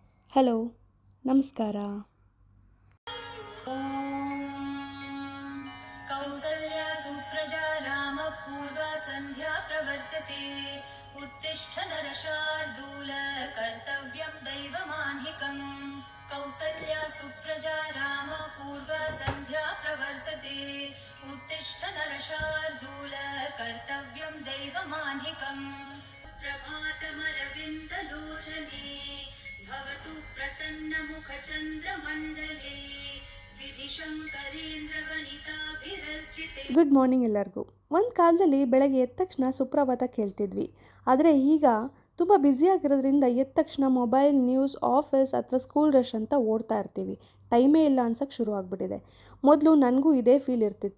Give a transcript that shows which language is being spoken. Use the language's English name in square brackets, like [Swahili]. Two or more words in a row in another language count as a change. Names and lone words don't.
[Kannada] ಹಲೋ, ನಮಸ್ಕಾರ. [Sanskrit] कौसल्या सुप्रजा रामपूर्वा सन्ध्या प्रवर्तते उत्तिष्ठ नरशार्दूल कर्तव्यं दैवमान्हिकम् कौसल्या सुप्रजा रामपूर्वा सन्ध्या प्रवर्तते उत्तिष्ठ नरशार्दूल कर्तव्यं दैवमान्हिकम् प्रभातमरविन्दलोचने भवतु प्रसन्नमुखचन्द्रमण्डले [English] Good morning ಎಲ್ಲರಿಗೂ. [Kannada] ಒಂದು ಕಾಲದಲ್ಲಿ ಬೆಳಗ್ಗೆ ಎದ್ದ ತಕ್ಷಣ ಸುಪ್ರಭಾತ ಕೇಳ್ತಿದ್ವಿ. ಆದರೆ ಈಗ ತುಂಬ ಬ್ಯುಸಿಯಾಗಿರೋದ್ರಿಂದ ಎದ್ದ ತಕ್ಷಣ [English] mobile, news, office [Kannada] ಅಥವಾ [English] school rush [Kannada] ಅಂತ ಓಡ್ತಾ ಇರ್ತೀವಿ. ಟೈಮೇ ಇಲ್ಲ ಅನ್ಸೋಕ್ಕೆ ಶುರು ಆಗಿಬಿಟ್ಟಿದೆ. ಮೊದಲು ನನಗೂ ಇದೇ ಫೀಲ್ ಇರ್ತಿತ್ತು.